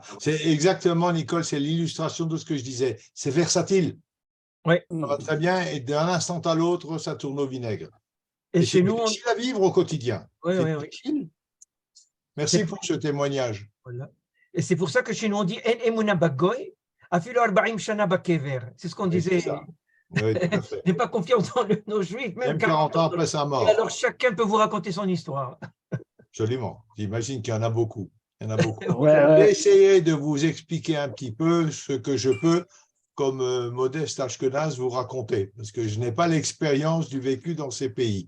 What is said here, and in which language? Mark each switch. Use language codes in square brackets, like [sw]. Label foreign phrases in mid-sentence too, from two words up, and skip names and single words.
[fr] C'est exactement, Nicole, c'est l'illustration de ce que je disais. C'est versatile. Oui. Ça va très bien et d'un instant à l'autre, ça tourne au vinaigre. Et Et chez c'est nous, difficile à vivre au quotidien. Oui, C'est oui, oui. difficile. Merci C'est- pour ce témoignage. Voilà. Et c'est pour ça que chez nous, on dit [he] אין אמונה בגוי, אפילו ארבעים שנה בקבר. [fr] C'est ce qu'on Oui, disait. c'est ça. Oui, tout à fait. N'ai pas confiance dans nos juifs, même Même 40 ans après sa Et mort. alors, chacun peut vous raconter son histoire. Absolument. J'imagine qu'il y en a beaucoup. Il y en a beaucoup. Ouais, Je vais ouais. essayer de vous expliquer un petit peu ce que je peux, comme Modeste Ashkenaz, vous raconter, parce que je n'ai pas l'expérience du vécu dans ces pays.